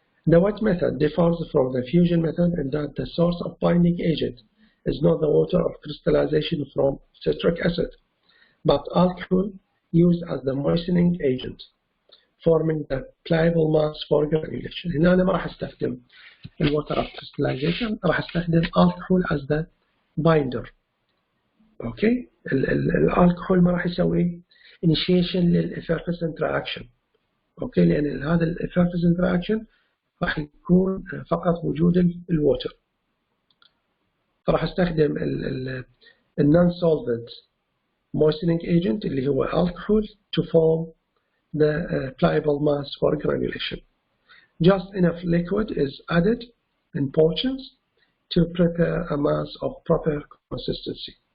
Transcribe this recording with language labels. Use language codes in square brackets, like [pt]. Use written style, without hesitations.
[en] The wet method differs from the fusion method in that the source of binding agent is not the water of crystallization from citric acid, but alcohol used as the moistening agent, forming the pliable mass for granulation. [ar] هنا أنا ما راح استخدم water of crystallization, راح استخدم [en] alcohol as the binder. [ar] أوكي الالكحول ما راح يسوي initiation للeffervescent reaction. أوكي لأن هذا effervescent reaction راح يكون فقط وجود الووتر. فراح استخدم [en] non solvent moistening agent [ar] اللي هو [en] alcohol to form the pliable mass for granulation. Just enough liquid is added in portions to prepare a mass of proper consistency.